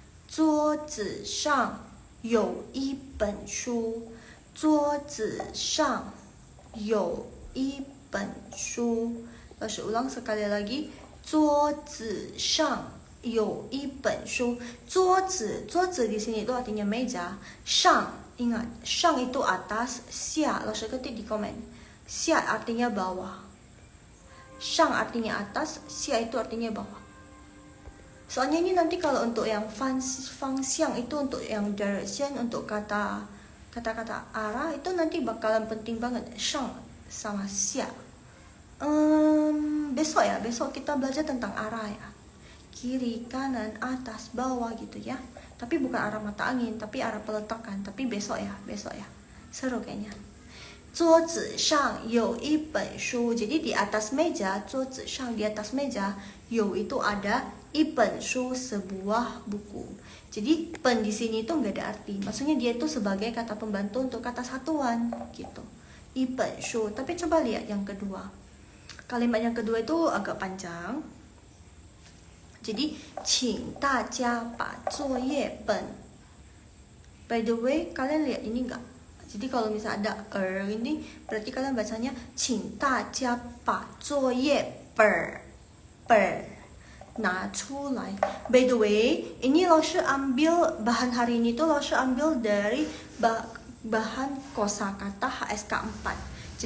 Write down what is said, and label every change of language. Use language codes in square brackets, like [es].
[zh] 桌子上有一本书，桌子上有一本书。 [id] 老师 ulang sekali lagi， [zh] 桌子上有一本书。 [id] 桌子di sini itu artinya meja. 上 ingat, 上 itu atas, 下 老师ketik di komen. 下 artinya bawah. 上 artinya atas, 下 itu artinya bawah. Soalnya ini nanti kalau untuk yang fangxiang itu untuk yang direction, untuk kata-kata arah itu nanti bakalan penting banget. Shang sama xia. Besok kita belajar tentang arah ya. Kiri, kanan, atas, bawah gitu ya. Tapi bukan arah mata angin, tapi arah peletakan. Tapi besok ya. Seru kayaknya. [zh] 桌子上有一本书. [id] Jadi di atas meja, 桌子上 di atas meja, 有 itu ada, 一本书 sebuah buku. Jadi pen di sini itu nggak ada arti. Maksudnya dia itu sebagai kata pembantu untuk kata satuan gitu. [zh] 一本书. [id] Tapi coba lihat yang kedua. Kalimat yang kedua itu agak panjang. Jadi [zh] 请大家把作业本. [id] By the way, kalian lihat ini nggak? Jadi kalau misalnya ada ini berarti kalian bacanya [zh] 请大家把作业本拿出来. [id] By the way, ini Laoshi ambil bahan hari ini tuh Laoshi ambil dari bahan kosakata HSK 4.